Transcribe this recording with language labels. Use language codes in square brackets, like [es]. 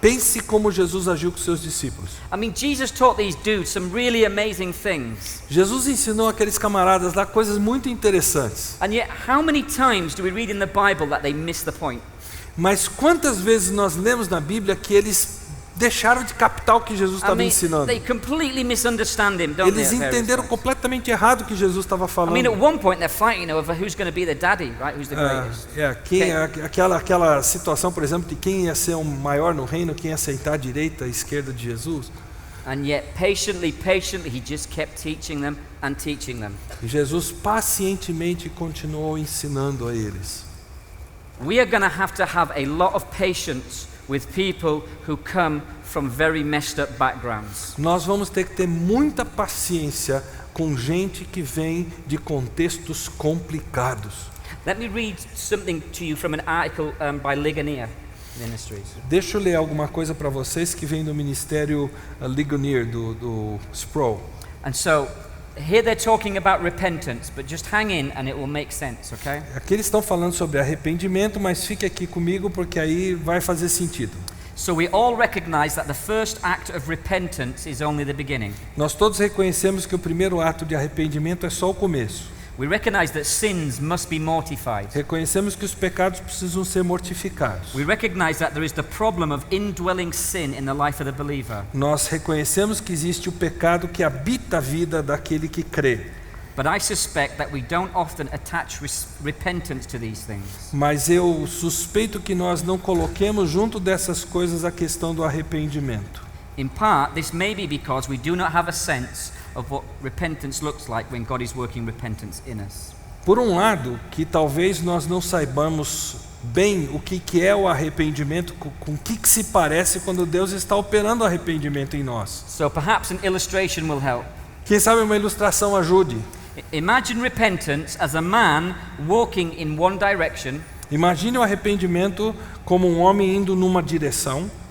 [pt] Pense como Jesus agiu com seus discípulos. [en] I mean, Jesus taught these dudes some really amazing things. [pt] Jesus ensinou aqueles camaradas lá coisas muito interessantes. [en] And yet, how many times do we read in the Bible that they miss the point? [pt] Mas quantas vezes nós lemos na Bíblia que eles deixaram de captar o que Jesus estava ensinando? [en] They completely misunderstand him, don't [pt] Eles [en] they? [pt] entenderam completamente errado o que Jesus estava falando. [en] I mean, at one point they're fighting over who's going to be the daddy, right? Who's the greatest? [pt] Aquela situação, por exemplo, de quem ia ser o maior no reino, quem ia aceitar a direita, a esquerda de Jesus. [en] And yet, patiently, he just kept teaching them and teaching them. [pt] E Jesus pacientemente continuou ensinando a eles. [en] We are going to have a lot of patience with people who come from very messed up backgrounds. [pt] Nós vamos ter que ter muita paciência com gente que vem de contextos complicados. [en] Let me read something to you from an article by Ligonier Ministries. [pt] Deixa eu ler alguma coisa para vocês que vem do ministério Ligonier do Sproul. [en] And so here they're talking about repentance, but just hang in and it will make sense, okay? [pt] Aqui eles estão falando sobre arrependimento, mas fique aqui comigo porque aí vai fazer sentido. [en] So we all recognize that the first act of repentance is only the beginning. [pt] Nós todos reconhecemos que o primeiro ato de arrependimento é só o começo. [en] We recognize that sins must be mortified. [pt] Reconhecemos que os pecados precisam ser mortificados. [en] We recognize that there is the problem of indwelling sin in the life of the believer. [pt] Nós reconhecemos que existe o pecado que habita a vida daquele que crê. [en] But I suspect that we don't often attach repentance to these things. [pt] Mas eu suspeito que nós não coloquemos junto dessas coisas a questão do arrependimento. [en] In part, this may be because we do not have a sense of what repentance looks like when God is working repentance in us. [pt] Por um lado, que talvez nós não saibamos bem o que é o arrependimento, com o que se parece quando Deus está operando o arrependimento em nós. [en] So perhaps an illustration will help. [pt] Quem sabe uma ilustração ajude. [en] Imagine repentance as a man walking in one direction. [pt] Imagine o arrependimento como um homem indo numa direção,